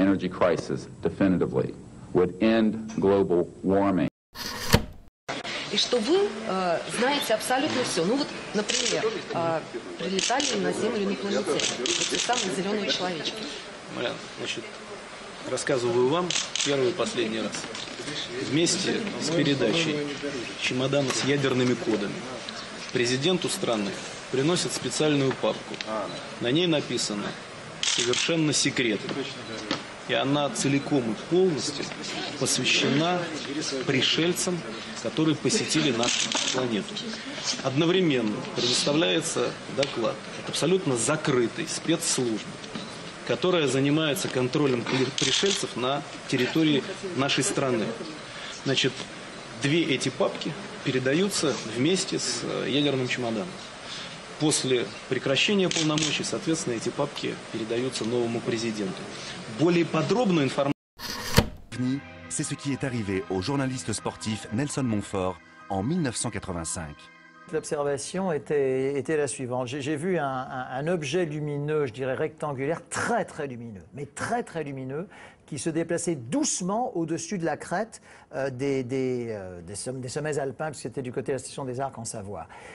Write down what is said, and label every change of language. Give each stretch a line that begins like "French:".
English: Crisis definitively would end global warming.
Russian: И что вы знаете абсолютно все. Ну вот, например, прилетали на Землю инопланетяне, эти самые зеленые человечки. Марьяна, значит, рассказываю вам первый и последний раз. Вместе с передачей чемодана с ядерными кодами президенту страны приносят специальную папку. На ней написано «Совершенно секретно». И она целиком и полностью посвящена пришельцам, которые посетили нашу планету. Одновременно предоставляется доклад от абсолютно закрытой спецслужбы, которая занимается контролем пришельцев на территории нашей страны. Значит, две эти папки передаются вместе с ядерным чемоданом. После прекращения полномочий, соответственно, эти папки передаются новому президенту. Более подробную информацию...
French: C'est ce qui est arrivé au journaliste sportif Nelson Montfort en 1985. L'observation était la suivante. J'ai vu un objet lumineux, je dirais rectangulaire, très lumineux, mais très lumineux, qui se déplaçait doucement au-dessus de la crête des sommets alpins, puisque c'était du côté de la station des Arcs en Savoie.